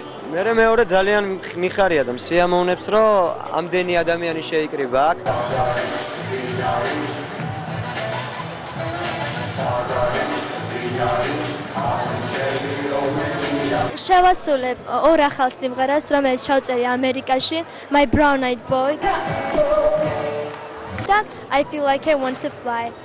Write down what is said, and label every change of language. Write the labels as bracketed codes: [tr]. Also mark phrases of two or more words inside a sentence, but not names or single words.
[ka] მე მეორე ძალიან მიხარია და მსიამოვნებს, რომ ამდენი ადამიანი შეიკრიბა აქ. შევასრულებ ორ ახალ სიმღერას, რომელიც ჩავწერე ამერიკაში, My Brown Eyed Boy. [en] I feel like I want to fly.